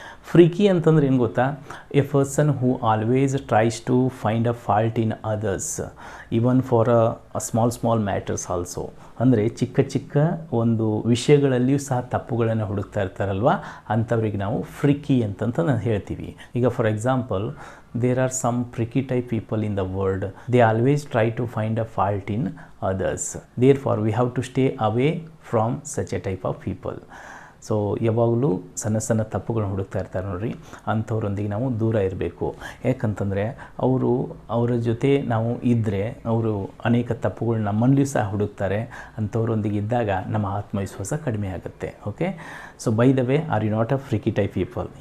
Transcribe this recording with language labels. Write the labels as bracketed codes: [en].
[kn] Freaky ಅಂತಂದ್ರೆ ಏನು ಗೊತ್ತಾ, [en] A person who always tries to find a fault in others even for a small matters also. [kn] ಅಂದರೆ ಚಿಕ್ಕ ಚಿಕ್ಕ ಒಂದು ವಿಷಯಗಳಲ್ಲಿಯೂ ಸಹ ತಪ್ಪುಗಳನ್ನು ಹುಡುಕ್ತಾ ಇರ್ತಾರಲ್ವ, ಅಂಥವ್ರಿಗೆ ನಾವು ಫ್ರಿಕಿ ಅಂತಂತ ನಾನು ಹೇಳ್ತೀವಿ. ಈಗ [en] For example, there are some pricky type people in the world. They always try to find a fault in others. Therefore, we have to stay away from such a type of people. [kn] So ಯಾವಾಗಲೂ ಸಣ್ಣ ಸಣ್ಣ ತಪ್ಪುಗಳನ್ನ ಹುಡುಕ್ತಾ ಇರ್ತಾರೆ ನೋಡ್ರಿ, ಅಂಥವ್ರೊಂದಿಗೆ ನಾವು ದೂರ ಇರಬೇಕು. ಯಾಕಂತಂದರೆ ಅವರ ಜೊತೆ ನಾವು ಇದ್ದರೆ ಅವರು ಅನೇಕ ತಪ್ಪುಗಳು ನಮ್ಮಲ್ಲಿಯೂ ಸಹ ಹುಡುಕ್ತಾರೆ. ಅಂಥವ್ರೊಂದಿಗೆ ಇದ್ದಾಗ ನಮ್ಮ ಆತ್ಮವಿಶ್ವಾಸ ಕಡಿಮೆ ಆಗುತ್ತೆ. [en] Okay, so by the way, are you not a freaky type people?